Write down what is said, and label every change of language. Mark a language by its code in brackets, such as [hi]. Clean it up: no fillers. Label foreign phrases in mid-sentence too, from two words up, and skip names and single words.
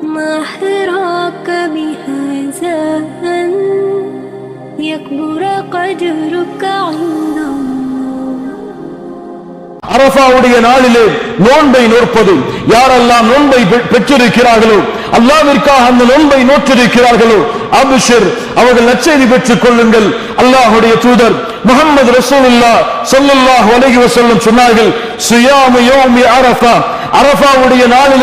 [ar] ما حراك بهذا أن يكبر قدرك عند الله. [ta] அரஃபாவுடைய நாளிலே நோன்பை நோற்பது, யாரெல்லாம் நோன்பை பெற்றிருக்கிறார்களோ, அல்லாஹ்விற்காக அந்த நோன்பை நோற்றிருக்கிறார்களோ, அப்ஷிர், அவர்கள் நற்செய்தி பெற்றுக் கொள்ளுங்கள். அல்லாஹ்வுடைய தூதர் முஹம்மது ரசூலுல்லாஹ் [ar] صلى الله عليه وسلم [ta] சொன்னார்கள், [ar] صيام يوم عرفة, [ta] அரஃபாவுடைய நாளிலே